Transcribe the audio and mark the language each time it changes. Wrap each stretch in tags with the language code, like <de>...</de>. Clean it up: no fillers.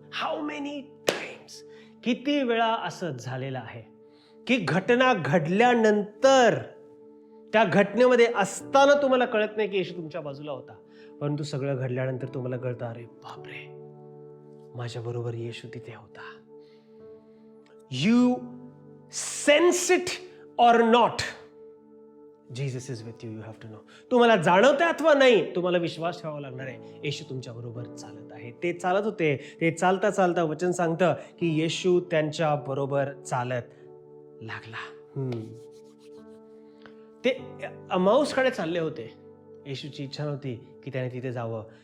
<en>how many times,</en> <mr>किती वेळा असं झालेलं आहे की घटना घडल्यानंतर, त्या घटनेमध्ये असताना तुम्हाला कळत नाही की येशू तुमच्या बाजूला होता, परंतु सगळं घडल्यानंतर तुम्हाला कळतं, अरे बापरे, माझ्या बरोबर येशू तिथे होता.</mr> <en>You sense it or not, Jesus is with you. You have to know.</en> <mr>तुम्हाला जाणवतं अथवा नाही, तुम्हाला विश्वास ठेवावा लागणार आहे, येशू तुमच्या बरोबर चालत आहे. ते चालत होते. ते चालता चालता वचन सांगतं की येशू त्यांच्या बरोबर चालत लागला. ते अमाऊसकडे चालले होते. येशूची इच्छा नव्हती की त्याने तिथे जावं.</mr>